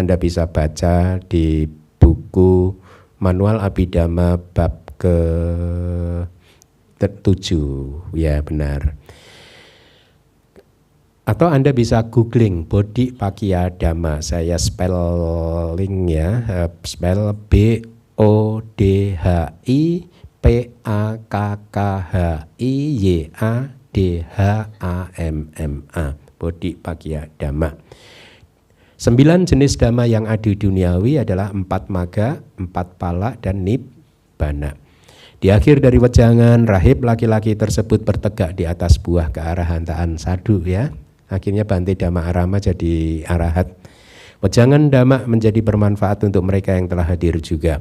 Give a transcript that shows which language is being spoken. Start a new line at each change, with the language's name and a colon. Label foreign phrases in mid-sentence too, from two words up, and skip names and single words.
Indonesian: Anda bisa baca di buku Manual Abhidhamma bab ke-7, ya, benar. Atau Anda bisa googling
Pali: bodhipakkhya dhamma.
Indonesian: Saya spelling, ya, spell
Pali: bodhipakkhya bodhipakkhya dhamma.
Indonesian: 9 jenis dhamma yang adi duniawi adalah 4 magga, 4 pala, dan nibbana. Di akhir dari wejangan, rahib laki-laki tersebut bertegak di atas buah kearahantaan sadhu, ya. Akhirnya Bante Dhamma Arama jadi arahat. Wejangan dhamma menjadi bermanfaat untuk mereka yang telah hadir juga.